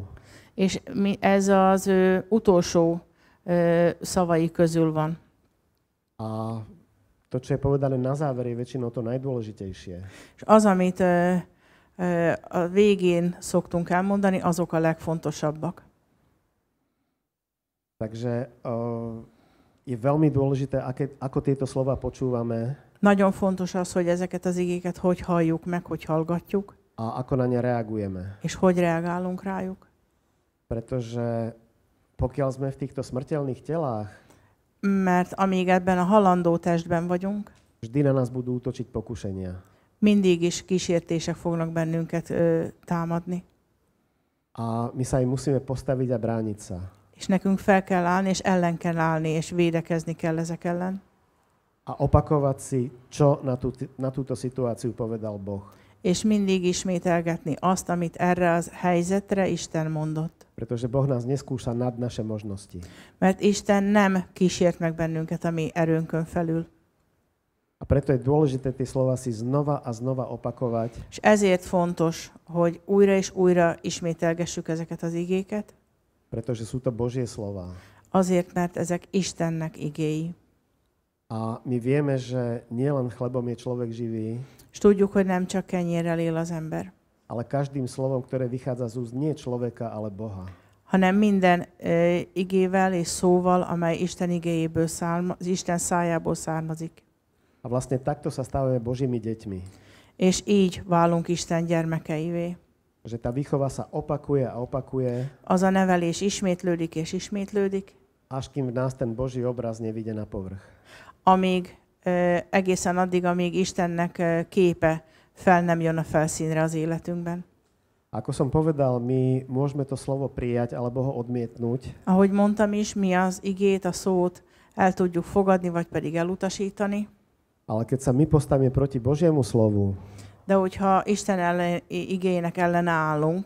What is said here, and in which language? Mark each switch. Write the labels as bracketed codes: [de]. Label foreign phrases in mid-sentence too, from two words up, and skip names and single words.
[hu] És ez az ő utolsó szavai közül van. [sk] A to, čo je povedané na záver, je väčšinou to najdôležitejšie. [hu] És az, amit a végén szoktunk elmondani, azok a legfontosabbak. [sk] Takže je veľmi dôležité, ako tieto slova počúvame. [hu] Nagyon fontos az, hogy ezeket az igéket hogy halljuk meg, hogy hallgatjuk, [sk] A ako na ne reagujeme. [hu] és hogy reagálunk rájuk. [sk] Pretože pokiaľ sme v týchto smrteľných telách, [hu] Mert amíg ebben a halandó testben vagyunk, [sk] vždy na nás budú útočiť pokušenia. [hu] mindig is kísértések fognak bennünket támadni. [sk] A my sa im musíme postaviť a brániť sa. [hu] És nekünk fel kell állni, és ellen kell állni, és védekezni kell ezek ellen. [sk] A opakovať si, čo na túto situáciu povedal Boh. [hu] És mindig ismételgetni azt, amit erre a helyzetre Isten mondott. [sk] Pretože Boh nás neskúša nad naše možnosti. [hu] Mert Isten nem kísért meg bennünket a mi erőnkön felül. [sk] A preto je dôležité tie slova si znova a znova opakovať, [hu] És ezért fontos, hogy újra és újra ismételgessük ezeket az igéket, [sk] pretože sú to Božie slova. [hu] azért, mert ezek Istennek igéi. [sk] A my vieme, že nielen chlebom je človek živý, [hu] És tudjuk, hogy nem csak kenyérrel él az ember, [sk] ale každým slovom, ktoré vychádza z úst nie človeka, ale Boha. [hu] hanem minden igével és szóval, amely Isten igéjéből Isten szájából származik. [sk] A vlastne takto sa stávame Božími deťmi. [hu] És így válunk Isten gyermekeivé. [sk] Že tá výchova sa opakuje a opakuje, [hu] Az a nevelés ismétlődik és ismétlődik, [sk] až kým v nás ten Boží obraz nevyjde na povrch. [hu] amíg egészen addig, amíg Istennek képe fel nem jön a felszínre az életünkben. [sk] Ako som povedal, my môžeme to slovo prijať alebo ho odmietnúť, [hu] Ahogy mondtam is, mi az igét, a szót el tudjuk fogadni, vagy pedig elutasítani, [sk] ale keď sa my postavíme proti Božiemu slovu, [hu] de hogyha Isten igének ellene állunk,